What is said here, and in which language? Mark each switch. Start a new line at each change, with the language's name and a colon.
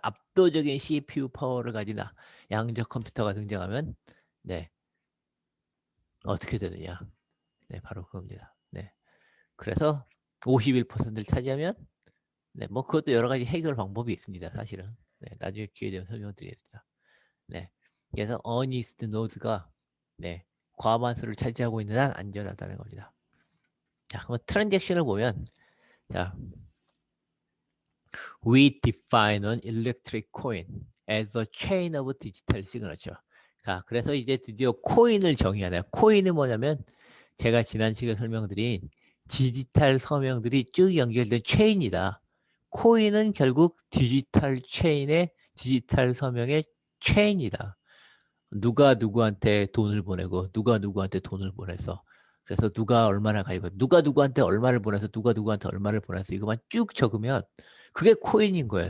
Korean: 압도적인 CPU 파워를 가진 양자 컴퓨터가 등장하면 네, 어떻게 되느냐? 네, 바로 그겁니다. 네, 그래서 51%를 차지하면 네, 뭐 그것도 여러 가지 해결 방법이 있습니다. 사실은 네, 나중에 기회 되면 설명드리겠습니다. 네, 그래서 어니스트 노드가 네, 과반수를 차지하고 있는 한 안전하다는 겁니다. 자, 그럼 트랜잭션을 보면 자,
English: we define an electric coin as a chain of digital signature.
Korean: 자, 그래서 이제 드디어 코인을 정의하나요? 코인은 뭐냐면 제가 지난 시간에 설명드린 디지털 서명들이 쭉 연결된 체인이다. 코인은 결국 디지털 체인의 디지털 서명의 체인이다. 누가 누구한테 돈을 보내고 누가 누구한테 돈을 보내서 그래서 누가 얼마나 가지고 누가 누구한테 얼마를 보내서 누가 누구한테 얼마를 보내서 이것만 쭉 적으면 그게 코인인 거예요.